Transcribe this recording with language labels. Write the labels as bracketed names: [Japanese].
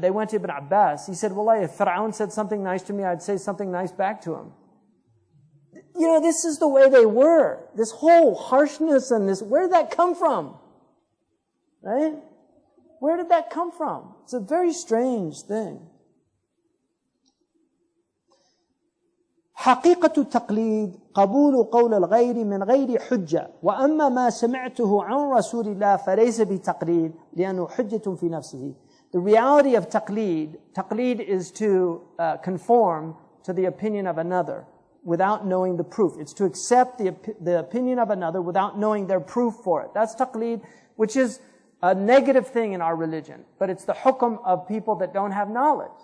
[English] They went to Ibn Abbas. He said, Wallahi, if Fir'aun said something nice to me, I'd say something nice back to him. You know, this is the way they were. This whole harshness and this, where did that come from? Right? Where did that come from? It's a very strange thing. [Arabic] حقيقة التقليد قبول قول الغير من غير حجة وأما ما سمعته عن رسول الله فليس بتقليد لأنه حجة في نفسه. [English] The reality of taqleed is to conform to the opinion of another without knowing the proof. It's to accept the opinion of another without knowing their proof for it. That's taqleed, which is a negative thing in our religion, but it's the hukm of people that don't have knowledge.